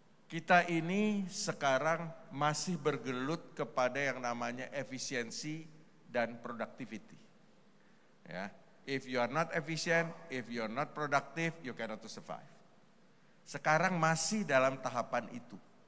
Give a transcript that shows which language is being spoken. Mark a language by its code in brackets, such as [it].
[id] Kita ini sekarang masih bergelut kepada yang namanya efisiensi dan productivity. Ya. [en] If you are not efficient, if you are not productive, you cannot survive. [id] Sekarang masih dalam tahapan itu.